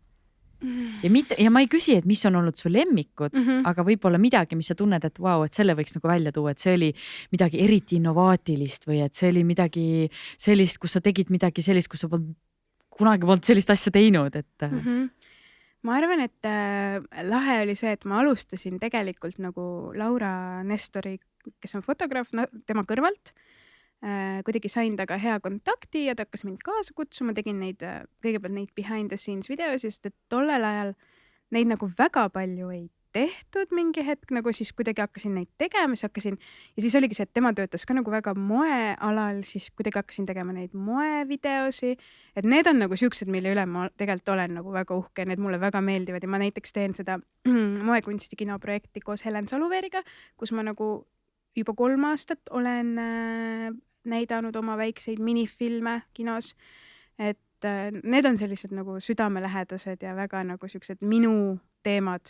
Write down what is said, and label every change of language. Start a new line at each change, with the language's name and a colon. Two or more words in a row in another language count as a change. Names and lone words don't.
Estonian: Ja ma ei küsi, et mis on olnud su lemmikud, aga võib-olla midagi, mis sa tunned, et vau, et selle võiks nagu välja tuua, et see oli midagi eriti innovaatilist või et see oli midagi sellist, kus sa tegid midagi sellist, kus sa kunagi polnud sellist asja teinud, et Ma arvan, et lahe oli see, et ma alustasin tegelikult nagu Laura Nestori, kes on fotograaf, tema kõrvalt. Kuidagi sain taga hea kontakti ja ta hakkas mind kaasa kutsuma, tegin kõigepealt neid
English: behind the scenes
Estonian: videosid, sest et tollel ajal neid nagu väga palju ei tehtud mingi hetk, nagu siis kuidagi hakkasin neid tegema, ja siis oligi see, et tema töötas ka nagu väga moealal, siis kuidagi hakkasin tegema neid moevideosi, et need on nagu siuksed, mille üle ma tegelikult olen nagu väga uhke, need mulle väga meeldivad ja ma näiteks teen seda moekunsti kinoprojekti koos Helen Saluveeriga, kus ma nagu juba 3 aastat olen näidanud oma väikseid minifilme kinos, et need on sellised nagu südamelähedased ja väga nagu siuksed minu teemad.